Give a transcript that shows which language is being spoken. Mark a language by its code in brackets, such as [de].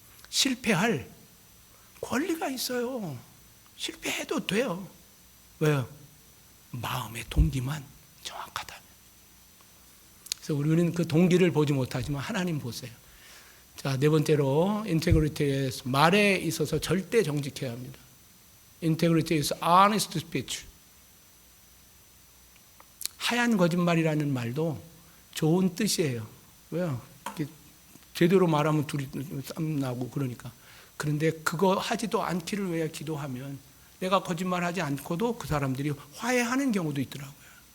[ko] 실패할 권리가 있어요. 실패해도 돼요. 왜요? 마음의 동기만 정확하다면. 그래서 우리는 그 동기를 보지 못하지만 하나님 보세요. 자, 네 번째로 인테그리티의 말에 있어서 절대 정직해야 합니다. [en] Integrity is honest speech. [ko] 하얀 거짓말이라는 말도 좋은 뜻이에요. 왜요? 제대로 말하면 둘이 싸움 나고 그러니까. 그런데 그거 하지도 않기를 위해 기도하면 내가 거짓말하지 않고도 그 사람들이 화해하는 경우도 있더라고요.